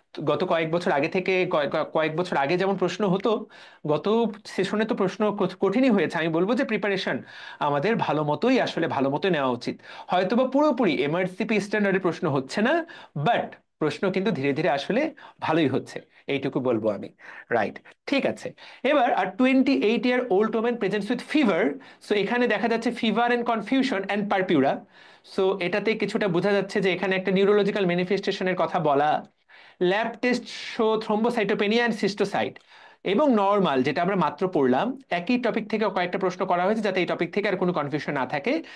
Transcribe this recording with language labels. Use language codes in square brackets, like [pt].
[bn] গত কয়েক বছর আগে থেকে, কয়েক বছর আগে যেমন প্রশ্ন হতো, গত সেশনে তো প্রশ্ন কঠিনই হয়েছে। আমি বলবো যে প্রিপারেশন আমাদের ভালো মতোই, আসলে ভালো মতোই নেওয়া উচিত। হয়তোবা পুরোপুরি এমআরসিপি স্ট্যান্ডার্ডের প্রশ্ন হচ্ছে না, বাট প্রশ্ন কিন্তু ধীরে ধীরে আসলে ভালোই হচ্ছে, এইটুকু বলবো আমি। রাইট, ঠিক আছে। [en] এবার আর 28-year-old woman presents with fever। [bn] So এখানে দেখা যাচ্ছে [en] Fever and confusion and purpura. [bn] So এটাতে কিছুটা বোঝা যাচ্ছে যে এখানে একটা নিউরোলজিক্যাল ম্যানিফেস্টেশনের কথা বলা। [en] lab test show thrombocytopenia and schistocyte এবং normal, [bn] যেটা আমরা মাত্র পড়লাম। একই টপিক থেকে কয়েকটা প্রশ্ন করা হয়েছে যাতে এই টপিক থেকে আর কোনো কনফিউশন না থাকে।